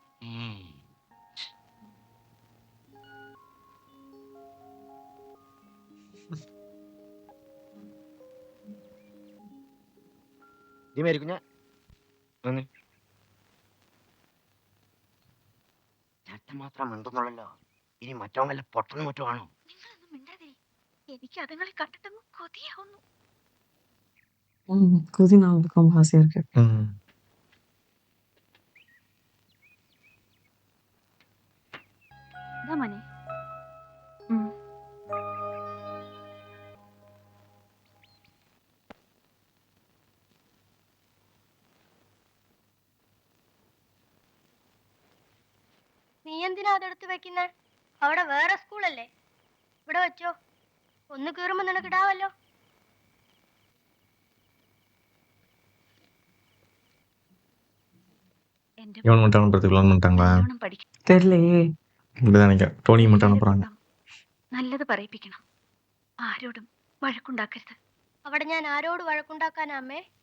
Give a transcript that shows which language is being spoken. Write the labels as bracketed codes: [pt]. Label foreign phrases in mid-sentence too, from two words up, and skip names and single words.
[ml] മേരിക്കുഞ്ഞ ചേട്ടൻ മാത്രം മിണ്ടുന്നുള്ളല്ലോ. ഇനി മറ്റോ വല്ല പൊട്ടനും മറ്റോ ആണോ? നിങ്ങളൊന്നും മിണ്ടാതിരി. എനിക്ക് അതുങ്ങളെ കണ്ടിട്ടൊന്നും കൊതിയാവുന്നു. [ta] கொதி நாவுக்கு ரொம்ப ஆசையா இருக்கு. [ml] ഇതാ മോനെ. നീ എന്തിനാ അതെടുത്ത് വെക്കുന്നേ? അവിടെ വേറെ സ്കൂളല്ലേ, ഇവിടെ വെച്ചോ. ഒന്ന് കീറുമ്പോ നിനക്കിടാവല്ലോ. എന്റെ [ta] இவன் மட்டும் அனுப்புறதுக்கு பிளான் பண்ணிட்டாங்களா? [ml] നല്ലോണം പഠിക്കണം. [ta] தெரியலையே. இப்படிதான் நினைக்கிறேன். டோனி மட்டும் அனுப்புறாங்க. [ml] നല്ലത് പറയിപ്പിക്കണം. ആരോടും വഴക്കുണ്ടാക്കരുത്. അവിടെ ഞാൻ ആരോട് വഴക്കുണ്ടാക്കാനാ അമ്മേ?